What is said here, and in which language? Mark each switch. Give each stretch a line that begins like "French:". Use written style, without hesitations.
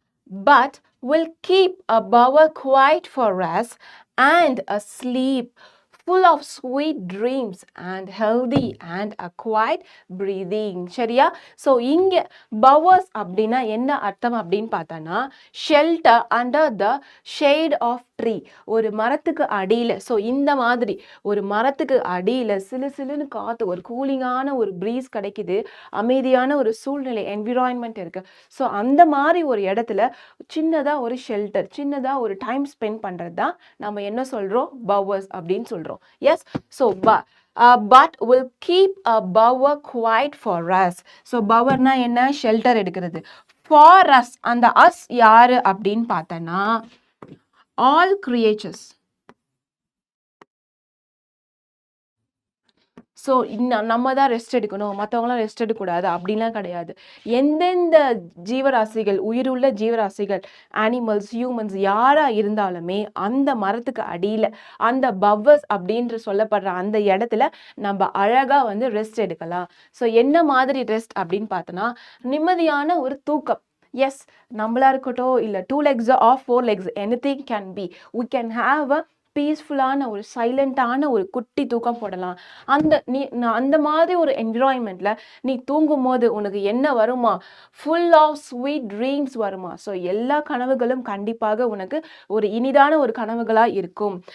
English: But will keep a bower quiet for us and a sleep full of sweet dreams and healthy and a quiet breathing.
Tamil: சரியா? So இங்கே powers அப்படின்னா என்ன அர்த்தம் அப்படின்னு பார்த்தானா,
English: Shelter under the shade of tree.
Tamil: ஒரு மரத்துக்கு அடியில், ஸோ இந்த மாதிரி ஒரு மரத்துக்கு அடியில் சிலு சிலுன்னு காற்று, ஒரு கூலிங்கான ஒரு ப்ரீஸ் கிடைக்குது, அமைதியான ஒரு சூழ்நிலை என்விரான்மெண்ட் இருக்கு. ஸோ அந்த மாதிரி ஒரு இடத்துல சின்னதாக ஒரு ஷெல்டர், சின்னதாக ஒரு டைம் ஸ்பெண்ட் பண்ணுறது தான் நம்ம என்ன சொல்கிறோம்? பவர்ஸ் அப்படின்னு சொல்கிறோம். S. So
English: but will keep a bower quiet for us.
Tamil: So பவர்னா என்ன? ஷெல்டர் எடுக்கிறது. for us, அந்த us யாரு அப்படின்னு பார்த்தனா,
English: all creatures.
Tamil: ஸோ நம்ம தான் ரெஸ்ட் எடுக்கணும், மற்றவங்களாம் ரெஸ்ட் எடுக்கக்கூடாது அப்படின்லாம் கிடையாது. எந்தெந்த ஜீவராசிகள், உயிருள்ள ஜீவராசிகள், அனிமல்ஸ், ஹியூமன்ஸ் யாராக இருந்தாலுமே அந்த மரத்துக்கு அடியில் அந்த பவர்ஸ் அப்படின்ற சொல்லப்படுற அந்த இடத்துல நம்ம அழகாக வந்து ரெஸ்ட் எடுக்கலாம். ஸோ என்ன மாதிரி ரெஸ்ட் அப்படின்னு பார்த்தோன்னா, நிம்மதியான ஒரு தூக்கம்.
English: yes,
Tamil: நம்மளா இருக்கட்டும், இல்லை
English: 2 legs or 4 legs, anything can be. We can have a
Tamil: பீஸ்ஃபுல்லான ஒரு சைலண்டான ஒரு குட்டி தூக்கம் போடலாம். அந்த மாதிரி ஒரு என்விரான்மெண்ட்ல நீ தூங்கும் போது உனக்கு என்ன வருமா?
English: full of sweet dreams
Tamil: வருமா? ஸோ எல்லா கனவுகளும் கண்டிப்பாக உனக்கு ஒரு இனிதான ஒரு கனவுகளா இருக்கும்.